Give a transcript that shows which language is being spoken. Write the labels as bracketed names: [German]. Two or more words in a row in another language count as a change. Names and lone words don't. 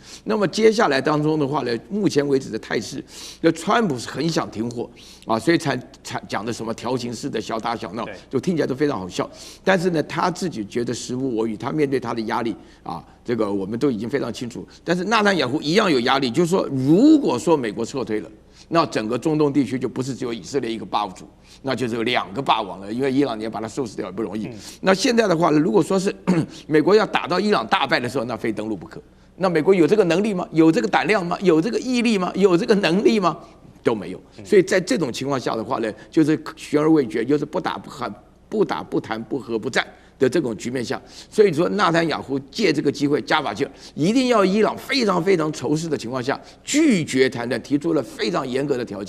[Chinese] 那麼接下來當中的話呢，目前為止的態勢，那川普是很想停火啊，所以才講的什麼調情式的小打小鬧，就聽起來都非常好笑。但是呢，他自己覺得時無我与，他面對他的壓力啊，這個我們都已經非常清楚。但是納坦雅胡一樣有壓力，就是說，如果說美國撤退了，那整個中東地區就不是只有以色列一個霸主，那就是有2個霸王了。因為伊朗你要把它收拾掉也不容易。那現在的話呢，如果說是美國要打到伊朗大敗的時候，那非登陸不可。那美國有這個能力嗎？有這個膽量嗎？有這個毅力嗎？有這個能力嗎？都沒有。所以在這種情況下的話呢，就是懸而未決，就是不打不喊，不打不談，不和不戰的這種局面下，所以說納坦雅胡借這個機會加把勁，一定要伊朗非常非常仇視的情況下拒絕談判，提出了非常嚴格的條件。